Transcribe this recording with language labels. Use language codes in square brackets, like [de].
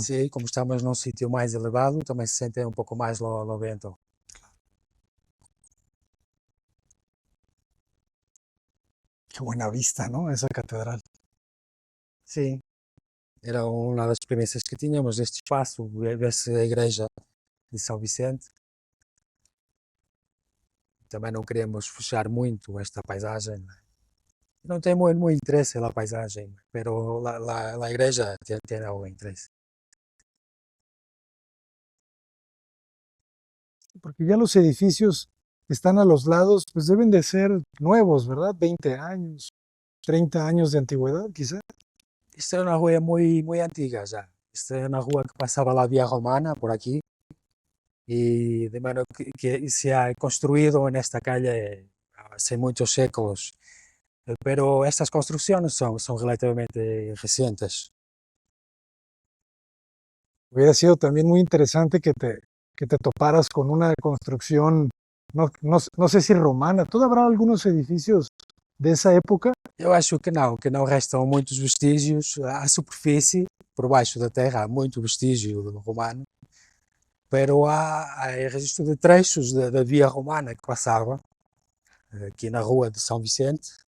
[pt] Sim, como estamos num sítio mais elevado, também se sente um pouco mais o vento. [es] Qué buena vista, ¿no? Esa catedral. [pt] Sim, era uma das premissas que tínhamos deste espaço, ver-se a igreja de São Vicente. Também não queremos fechar muito esta paisagem. Não tem muito interesse na paisagem, pero a igreja tem algo de interesse. [es] Porque ya los edificios que están a los lados, pues deben de ser nuevos, ¿verdad? 20 años, 30 años de antigüedad, quizá. [pt] Isto é uma rua muito antiga já. Esta é na rua que passava lá a Via Romana, por aqui, [es] y de manera que se ha construido en esta calle hace muchos séculos. Pero estas construcciones son relativamente recientes. Hubiera sido también muy interesante que te toparas con una construcción, no sé si romana. ¿Todavía habrá algunos edificios de esa época? [pt] Eu acho que não restam muitos vestígios à superfície, por baixo da terra, há muito vestígio romano, pero há registro de trechos da via romana que passava aqui na rua de São Vicente.